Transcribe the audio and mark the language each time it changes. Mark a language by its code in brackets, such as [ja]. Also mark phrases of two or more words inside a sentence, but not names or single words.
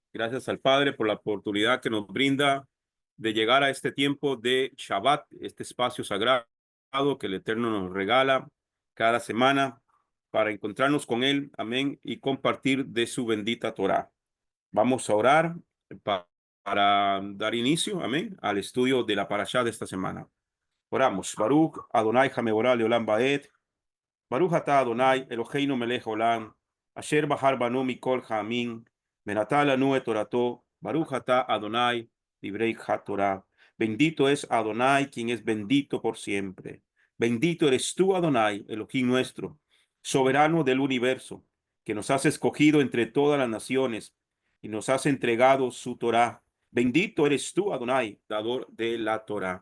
[es] Gracias al Padre por la oportunidad que nos brinda de llegar a este tiempo de Shabbat, este espacio sagrado que el Eterno nos regala cada semana para encontrarnos con Él, amén, y compartir de su bendita Torah. Vamos a orar para dar inicio, amén, al estudio de la parashá de esta semana. Oramos. [he] ברוך אדני המבורך לעולם ועד. ברוך אתה אדני אלהינו מלך עולם, אשר בחר בנו מכל העמים, ונתן לנו את תורתו, ברוך אתה אדני נותן התורה. [es] Bendito es Adonai, quien es bendito por siempre. Bendito eres tú, Adonai, Elohim nuestro, soberano del universo, que nos has escogido entre todas las naciones y nos has entregado su Torah. Bendito eres tú, Adonai, dador de la Torah.